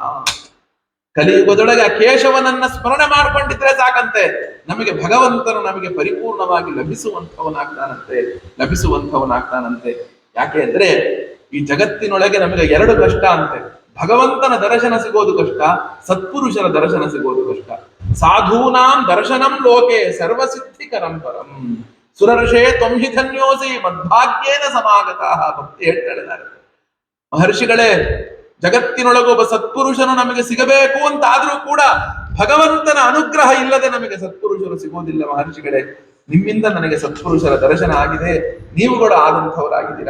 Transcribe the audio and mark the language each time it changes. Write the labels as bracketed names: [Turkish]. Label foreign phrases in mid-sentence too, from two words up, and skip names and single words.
[Kannada] ಕಲಿಯುಗದೊಳಗೆ ಆ ಕೇಶವನನ್ನ ಸ್ಮರಣೆ ಮಾಡ್ಕೊಂಡಿದ್ರೆ ಸಾಕಂತೆ, ನಮಗೆ ಭಗವಂತನು ನಮಗೆ ಪರಿಪೂರ್ಣವಾಗಿ ಲಭಿಸುವಂಥವನಾಗ್ತಾನಂತೆ. ಯಾಕೆ ಅಂದ್ರೆ ಈ ಜಗತ್ತಿನೊಳಗೆ ನಮಗೆ ಎರಡು ಕಷ್ಟ ಅಂತೆ. ಭಗವಂತನ ದರ್ಶನ ಸಿಗೋದು ಕಷ್ಟ, ಸತ್ಪುರುಷರ ದರ್ಶನ ಸಿಗೋದು ಕಷ್ಟ. [Sanskrit] ಸಾಧೂನಾಂ ದರ್ಶನಂ ಲೋಕೆ ಸರ್ವಸಿದ್ಧಿಕರಂ ಪರಂ ಸುರರ್ಷೇ ತ್ವಂಹಿ ಧನ್ಯೋಸಿ ಮದ್ಭಾಗ್ಯೇನ ಸಮಾಗತಃ. [Kannada] ಭಕ್ತಿ ಹೇಳ್ತಾರೆ ಮಹರ್ಷಿಗಳೇ, ಜಗತ್ತಿನೊಳಗೊಬ್ಬ ಸತ್ಪುರುಷನು ನಮಗೆ ಸಿಗಬೇಕು ಅಂತ ಆದ್ರೂ ಕೂಡ ಭಗವಂತನ ಅನುಗ್ರಹ ಇಲ್ಲದೆ ನಮಗೆ ಸತ್ಪುರುಷರು ಸಿಗೋದಿಲ್ಲ. ಮಹರ್ಷಿಗಳೇ, ನಿಮ್ಮಿಂದ ನನಗೆ ಸತ್ಪುರುಷರ ದರ್ಶನ ಆಗಿದೆ, ನೀವುಗಳು ಆದಂಥವರಾಗಿದ್ದೀರಾ.